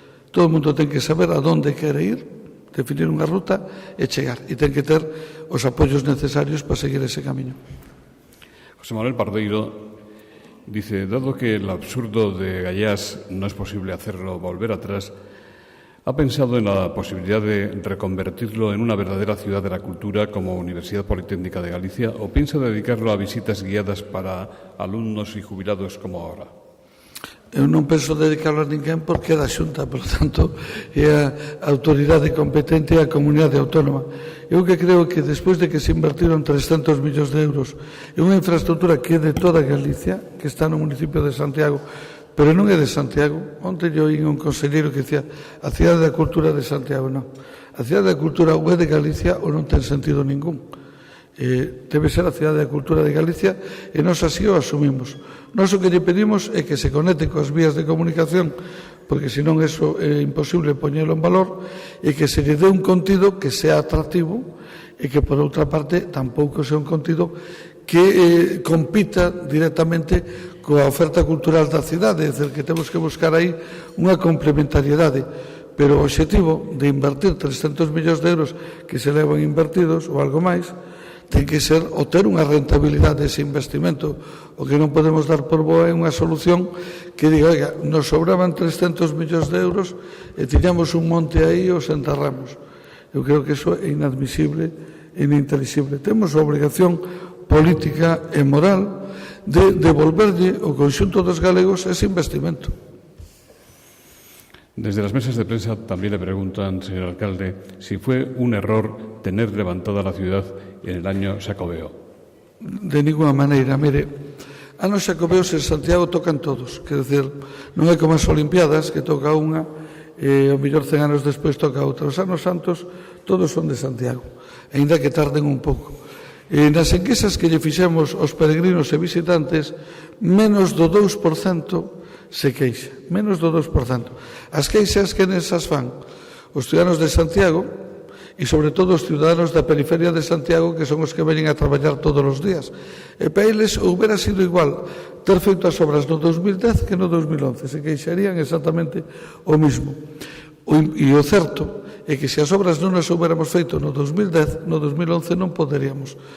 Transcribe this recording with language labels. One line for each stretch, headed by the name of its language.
Galician: Todo o mundo ten que saber a onde quere ir, definir unha ruta e chegar. E ten que ter os apoios necesarios para seguir ese camiño.
Spanish: José Manuel Pardeiro dice, dado que el absurdo de Gallás no es posible hacerlo volver atrás, ¿ha pensado en la posibilidad de reconvertirlo en una verdadera ciudad de la cultura como Universidad Politécnica de Galicia o piensa dedicarlo a visitas guiadas para alumnos y jubilados como ahora?
Galician: Eu non penso dedicarlo a ninguén porque é da Xunta, por tanto, é a autoridade competente e a comunidade autónoma. Eu que creo que despois de que se invertiron 300 millóns de euros en unha infraestructura que é de toda Galicia, que está no municipio de Santiago, pero non é de Santiago. Onte eu oí un conselleiro que dicía a cidade da cultura de Santiago, non. A cidade da cultura ou é de Galicia ou non ten sentido ningún. Debe ser a cidade da cultura de Galicia e nós así o asumimos. Nós o que lle pedimos é que se conecte coas vías de comunicación, porque senón eso é imposible poñelo en valor, e que se lle dé un contido que sea atractivo e que, por outra parte, tampouco sea un contido que compita directamente coa oferta cultural da cidade, é dicir, que temos que buscar aí unha complementariedade. Pero o obxectivo de invertir 300 millóns de euros que se levan invertidos ou algo máis ten que ser o ter unha rentabilidade dese investimento. O que non podemos dar por boa é unha solución que diga, oiga, nos sobraban 300 millóns de euros e tiñamos un monte aí e os enterramos. Eu creo que iso é inadmisible e inintelixible. Temos a obrigación política e moral de devolverlle ao conxunto dos galegos ese investimento.
Spanish: Desde las mesas de prensa también le preguntan, señor alcalde, si fue un error tener levantada la ciudad en el año Xacobeo.
Galician: De ninguna maneira, mire, anos Xacobeos en Santiago tocan todos, quer dizer, non é como as Olimpiadas, que toca unha e o mellor 100 anos despois toca outra. Os anos santos todos son de Santiago, aínda que tarden un pouco. E nas enquisas que lle fixemos aos peregrinos e visitantes, menos do 2% se queixa, menos do 2%. As queixas que nesas fan os ciudadanos de Santiago e, sobre todo, os ciudadanos da periferia de Santiago, que son os que veñen a traballar todos os días. E para eles houbera sido igual ter feito as obras no 2010 que no 2011. Se queixarían exactamente o mismo. E o certo é que se as obras non as houbéramos feito no 2010, no 2011 non poderíamos.